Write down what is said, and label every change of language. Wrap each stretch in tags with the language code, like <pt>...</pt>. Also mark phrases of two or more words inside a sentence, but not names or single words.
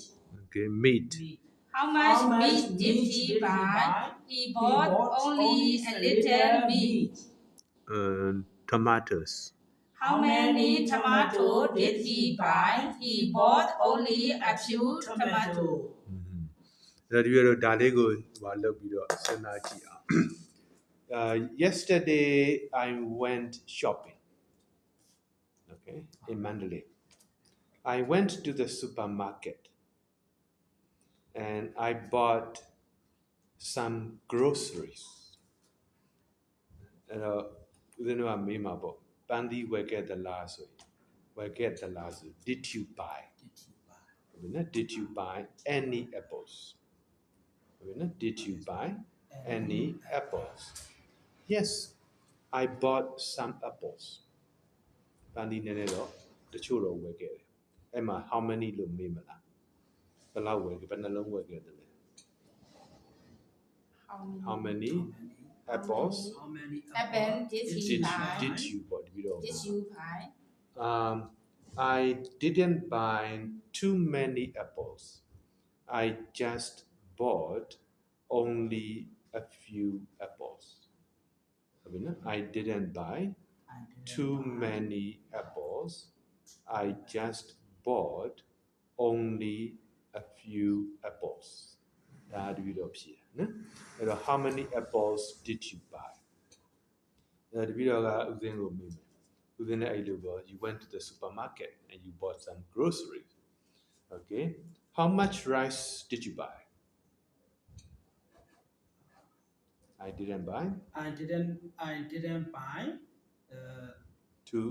<en>Okay, meat. How much meat did he buy? He bought only a little meat. Tomatoes. How many tomatoes did he buy? He bought only a few tomatoes.</en> <my>အဲ့တော့ဒီကတော့ဒါလေးကိုဟိုလုပ်ပြီးတော့စဉ်းစားကြည့်အောင်</my> <en>yesterday I went shopping. Okay, in Mandalay. I went to the supermarket and I bought some groceries.</en> <my>အဲ့တော့ဦးဇင်းတို့ကမေးမှာပေါ့ပန်းသီးဝယ်ခဲ့သလားဆိုရင်ဝယ်ခဲ့သ လားဆို</my> <en>did you buy</en> <my>ဟုတ်ပြီနော်</my> <en>did you buy any apples</en> <my>ဟုတ်ပြီနော်</my> <en>did you buy any apples yes I bought some apples</en> <my>ပန်းသီးနည်းနည်းတော့တချို့တော့ဝယ်ခဲ့တယ်အဲ့မှာ</my> <en>how many</en> <my>လို့မေးမလားဘယ်လောက်ဝယ်ခဲ့ဘယ်နှလုံးဝယ်ခဲ့တယ်လဲ</my> <en>how many apples How many Apple did he buy? did you</en> <my>ပေါ့ဒီပြီးတော့</my> <en>Did you buy? I didn't buy too many apples. I just bought only a few apples. I didn't buy too many apples. I just bought only a few apples.</en> <my>ဒါတပြီးတော့ဖြစ်နော်အဲ့တော့</my> <en>how many apples did you buy</en> <my>အဲ့တပြီးတော့ကဥစဉ်ကိုမေးမယ်</my> <en>Within the you went to the supermarket and you bought some groceries. Okay. How much rice did you buy? I didn't buy. I didn't buy. Two.</en>